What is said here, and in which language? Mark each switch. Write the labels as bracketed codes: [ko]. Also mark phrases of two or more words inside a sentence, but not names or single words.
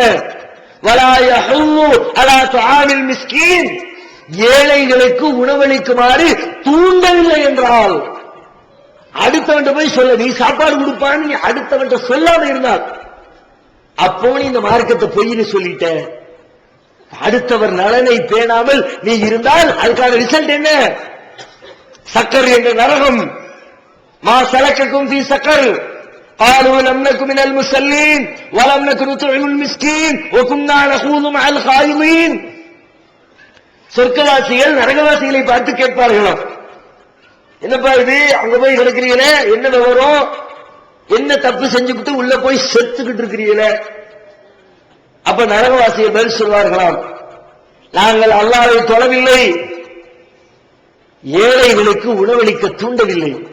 [ar] ولا يحض على طعام المسكين, [ta] ஏழைகளுக்கு உணவளிக்குமாறு தூண்டவில்லை என்றால் அடுத்தவன் போய் சொல்ல, நீ சாப்பாடு கொடுப்பான்னு நீ அடுத்தவன் சொல்லாம இருந்தால் அப்போ நீ இந்த மார்க்கத்தை பொய்னு சொல்லிட்ட. அடுத்தவர் நலனை பேணாமல் நீ இருந்தால் அதுக்கான ரிசல்ட் என்ன? சக்கர் என்ற நரகம். [ar] ما سلككم في سقر قالوا لم نكن من المصلين ولم نكن نطعم المسكين وكنا نخوض مع الخائضين. [ta] சொர்க்கவாசிகள் நரகவாசிகளை பார்த்து கேட்பார்களாம், என்னப்பா இது, அங்க போய் கிடக்கிறீங்களே, என்ன விவரம், என்ன தப்பு செஞ்சுக்கிட்டு உள்ள போய் செத்துக்கிட்டு இருக்கிறீங்களே? அப்ப நரகவாசியை பதில் சொல்வார்களாம், நாங்கள் அல்லாஹ்வை தொழவில்லை, ஏழைகளுக்கு உணவளிக்க தூண்டவில்லை.